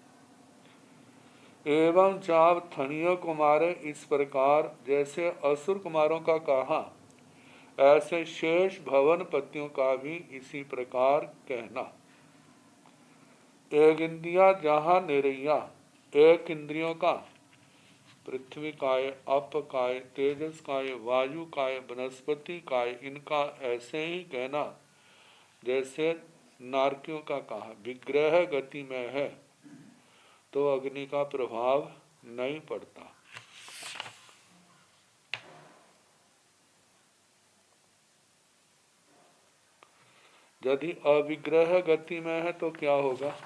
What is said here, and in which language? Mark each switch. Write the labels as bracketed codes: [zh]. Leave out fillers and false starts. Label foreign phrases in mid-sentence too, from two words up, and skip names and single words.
[hi] एवं चाव थणीय कुमार, इस प्रकार जैसे असुर कुमारों का कहा, ऐसे शेष भवन पतियों का भी इसी प्रकार कहना। एक इंद्रिया जहाँ निरैया, एक इंद्रियों का पृथ्वी काय, अप काय, तेजस काय, वायु काय, वनस्पति काय, इनका ऐसे ही कहना जैसे नारकियों का कहा विग्रह गति में है तो अग्नि का प्रभाव नहीं पड़ता। यदि अविग्रह गति में है तो क्या होगा?